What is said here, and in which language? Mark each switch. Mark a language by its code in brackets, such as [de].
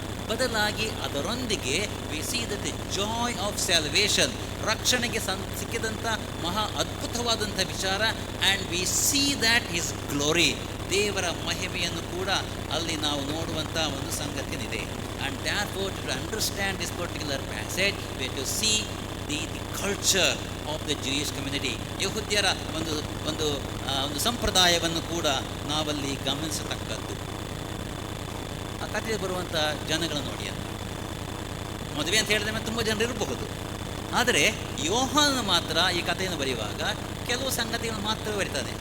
[kn] ಬದಲಾಗಿ ಅದರೊಂದಿಗೆ [en] we see that the joy of salvation, [kn] ರಕ್ಷಣೆಗೆ ಸಿಕ್ಕಿದಂಥ ಮಹಾ ಅದ್ಭುತವಾದಂಥ ವಿಚಾರ. [en] and we see that is glory, [kn] ದೇವರ ಮಹಿಮೆಯನ್ನು ಕೂಡ ಅಲ್ಲಿ ನಾವು ನೋಡುವಂಥ ಒಂದು ಸಂಗತಿಯಿದೆ. [en] And therefore to understand this particular passage we have to see the culture of the Jewish community. [kn] ಯಹೂದ್ಯರ ಒಂದು ಸಂಪ್ರದಾಯವನ್ನು ಕೂಡ ನಾವಲ್ಲಿ ಗಮನಿಸತಕ್ಕದ್ದು. ಆ ಕಥೆಯಲ್ಲಿ ಬರುವಂಥ ಜನಗಳನ್ನು ನೋಡಿ ಅಂತ. ಮದುವೆ ಅಂತ ಹೇಳಿದ ಮೇಲೆ ತುಂಬ ಜನರು ಇರಬಹುದು, ಆದರೆ ಯೋಹಾನನು ಮಾತ್ರ ಈ ಕಥೆಯನ್ನು ಬರೆಯುವಾಗ ಕೆಲವು ಸಂಗತಿಗಳನ್ನು ಮಾತ್ರ ಬರೀತಾನೆ.